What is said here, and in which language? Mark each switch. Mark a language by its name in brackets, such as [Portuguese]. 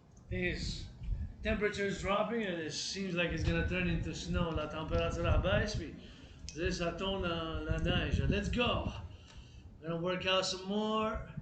[English] These temperatures dropping and it seems like it's gonna turn into snow. [French] La température abaisse puis ça tombe la neige. [English] Let's go. We're gonna work out some more.